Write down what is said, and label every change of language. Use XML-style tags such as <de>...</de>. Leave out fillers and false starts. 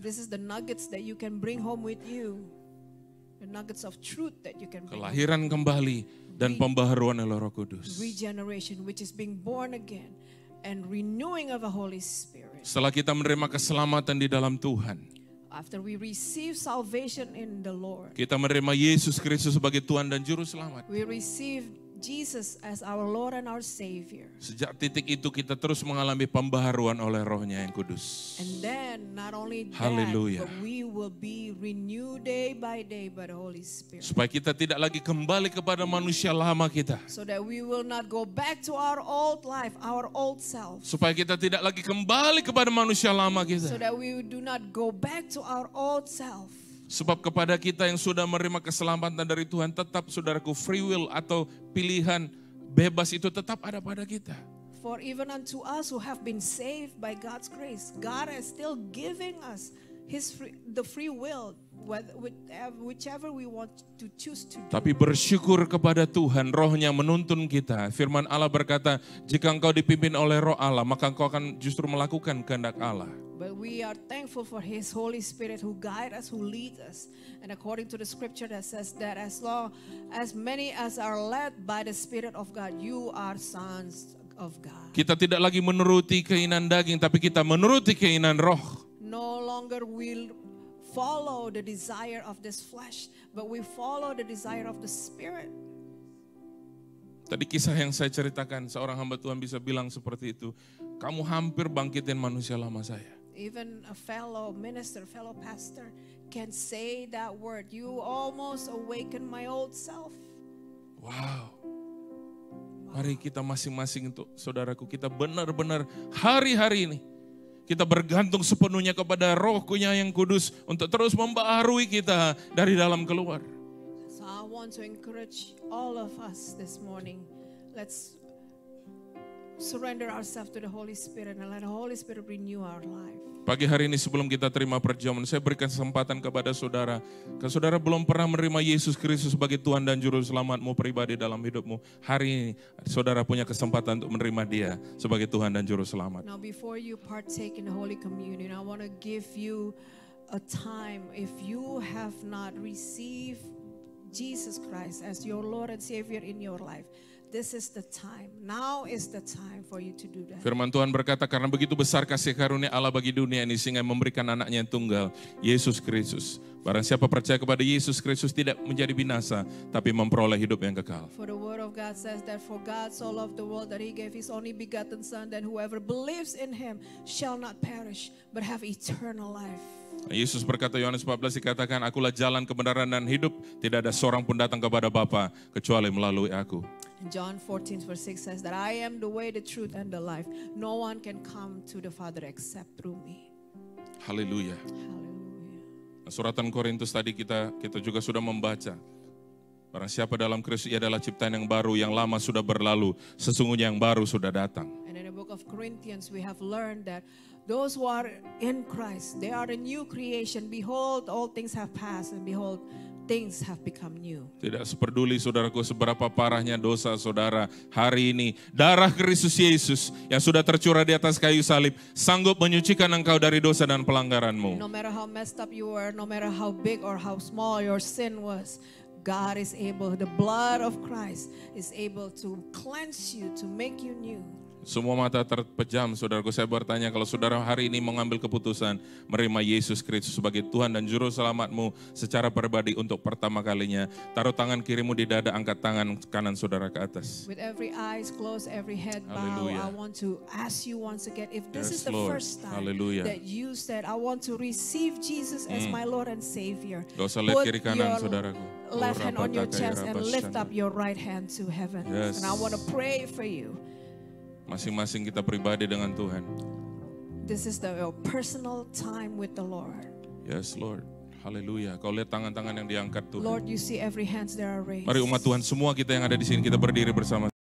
<en>This is the nuggets that you can bring home with you. The nuggets of truth that you can bring home.</en> <id>Kelahiran kembali dan pembaharuan oleh Roh Kudus.</id> <en>Regeneration, which is being born again, and renewing of the Holy Spirit.</en> <id>Setelah kita menerima keselamatan di dalam Tuhan,</id> <en>After we receive salvation in the Lord,</en> <id>kita menerima Yesus Kristus sebagai Tuhan dan Juru Selamat.</id> <en>we receive Jesus as our Lord and our Savior.</en> <id>Sejak titik itu kita terus mengalami pembaharuan oleh Roh-Nya yang kudus.</id> <en>And then not only that,</en> <id>Haleluya.</id> <en>but we will be renewed day by day by the Holy Spirit.</en> <id>Supaya kita tidak lagi kembali kepada manusia lama kita.</id> <en>So that we will not go back to our old life, our old self.</en> <id>Supaya kita tidak lagi kembali kepada manusia lama kita.</id> <en>So that we do not go back to our old self.</en> <id>Sebab kepada kita yang sudah menerima keselamatan dari Tuhan, tetap saudaraku free will atau pilihan bebas itu tetap ada pada kita.</id> <en>For even unto us who have been saved by God's grace, God is still giving us the free will, whichever we want to choose to do.</en> <id>Tapi bersyukur kepada Tuhan, Roh-Nya menuntun kita. Firman Allah berkata, jika engkau dipimpin oleh Roh Allah, maka engkau akan justru melakukan kehendak Allah.</id> <en>But we are thankful for His Holy Spirit who guides us, who leads us. And according to the scripture that says that as many as are led by the Spirit of God, you are sons of God.</en> <id>Kita tidak lagi menuruti keinginan daging, tapi kita menuruti keinginan Roh.</id> <en>No longer will follow the desire of this flesh, but we follow the desire of the Spirit.</en> <id>Tadi kisah yang saya ceritakan, seorang hamba Tuhan bisa bilang seperti itu. Kamu hampir bangkitin manusia lama saya.</id> <en>Even a fellow minister, fellow pastor can say that word. You almost awaken my old self. Wow.</en> <id>Mari kita masing-masing untuk saudaraku, kita benar-benar hari-hari ini kita bergantung sepenuhnya kepada Roh-Nya yang kudus untuk terus membaharui kita dari dalam keluar.</id> <en>So I want to encourage all of us this morning. Let's surrender ourselves to the Holy Spirit and let the Holy Spirit renew our life.</en> <id>Pagi hari ini sebelum kita terima perjamuan, saya berikan kesempatan kepada saudara. Kalau saudara belum pernah menerima Yesus Kristus sebagai Tuhan dan Juru Selamatmu pribadi dalam hidupmu, hari ini saudara punya kesempatan untuk menerima Dia sebagai Tuhan dan Juru Selamat.</id> <en>Now before you partake in the Holy Communion, I want to give you a time. If you have not received Jesus Christ as your Lord and Savior in your life, this is the time. Now is the time for you to do that.</en> <id>Firman Tuhan berkata, karena begitu besar kasih karunia Allah bagi dunia ini sehingga memberikan anaknya yang tunggal, Yesus Kristus. Barang siapa percaya kepada Yesus Kristus tidak menjadi binasa, tapi memperoleh hidup yang kekal.</id> <en>For the word of God says that for God so loved the world that He gave His only begotten Son, that whoever believes in Him shall not perish, but have eternal life.</en> <id>Yesus berkata, Yohanes 14 dikatakan, akulah jalan kebenaran dan hidup, tidak ada seorang pun datang kepada Bapa kecuali melalui aku.</id> <en>John 14 verse 6 says that I am the way, the truth, and the life. No one can come to the Father except through me.</en> <id>Haleluya.</id> <en>Hallelujah.</en> <id>Suratan Korintus tadi kita juga sudah membaca. Barang siapa dalam Kristus, ia adalah ciptaan yang baru, yang lama sudah berlalu, sesungguhnya yang baru sudah datang.</id> <en>And in the book of Corinthians we have learned that those who are in Christ, they are a new creation. Behold, all things have passed, and behold, things have become new.</en> <id>Tidak seperduli saudaraku seberapa parahnya dosa saudara, hari ini darah Kristus Yesus yang sudah tercurah di atas kayu salib sanggup menyucikan engkau dari dosa dan pelanggaranmu.</id> <en>No matter how messed up you were, no matter how big or how small your sin was, God is able, the blood of Christ is able to cleanse you, to make you new.</en> <id>Semua mata terpejam, saudaraku. Saya bertanya, kalau saudara hari ini mengambil keputusan menerima Yesus Kristus sebagai Tuhan dan Juru Selamatmu secara pribadi untuk pertama kalinya, taruh tangan kirimu di dada, angkat tangan kanan saudara ke atas.</id> <en>With every eyes closed, every head bow, Hallelujah. I want to ask you once again, if this Yes, is the Lord. first time Hallelujah. that you said, I want to receive Jesus as my Lord and Savior,</en> <id>Gak usah lihat</id> <en>put</en> <id>kiri kanan, saudaraku.</id> <en>left hand on your chest and lift up your right hand to heaven. Yes. And I want to pray for you.</en> <id>Masing-masing kita pribadi dengan Tuhan.</id> <en>This is your personal time with the Lord. Yes, Lord.</en> <id>Haleluya. Kau lihat tangan-tangan yang diangkat Tuhan.</id> <en>Lord, you see every hands that are raised.</en> <id>Mari umat Tuhan semua kita yang ada di sini, kita berdiri bersama-sama.</id>